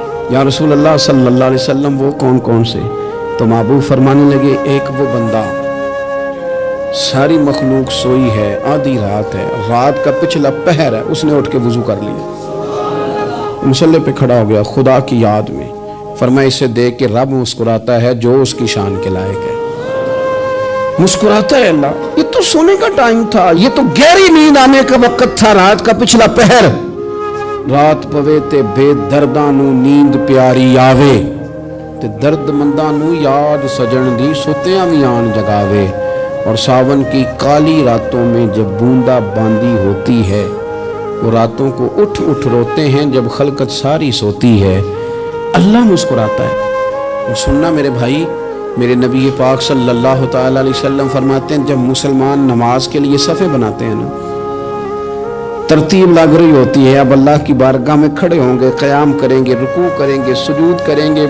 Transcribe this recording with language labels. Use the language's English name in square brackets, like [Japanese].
[Urdu] یا رسول اللہ صلی اللہ علیہ وسلم وہ کون کون سے؟ تو محبوب فرمانے لگے ایک وہ بندہ ساری مخلوق سوئی ہے، آدھی رات ہے، رات کا پچھلا پہر ہے، اس نے اٹھ کے وضو کر لیا، مصلی پہ کھڑا ہو گیا خدا کی یاد میں. فرمایا اسے دیکھ کے رب مسکراتا ہے جو اس کی شان کے لائق ہے. مسکراتا ہے اللہ. یہ تو سونے کا ٹائم تھا، یہ تو گہری نیند آنے کا وقت تھا، رات کا پچھلا پہر. [Punjabi] رات پوے تے بے درداں نو نیند پیاری آوے، تے درد منداں نو یاد سجن دی ستیاں وی آن جگاوے. [Urdu] اور ساون کی کالی راتوں میں جب بوندا باندی ہوتی ہے، وہ راتوں کو اٹھ روتے ہیں جب خلقت ساری سوتی ہے. اللہ مسکراتا ہے. سننا میرے بھائی، میرے نبی پاک صلی اللہ تعالی علیہ وسلم فرماتے ہیں جب مسلمان نماز کے لیے صفیں بناتے ہیں نا، ترتیب لگ رہی ہوتی ہے، اب اللہ کی بارگاہ میں کھڑے ہوں گے، قیام کریں گے، رکوع کریں گے، سجود کریں گے.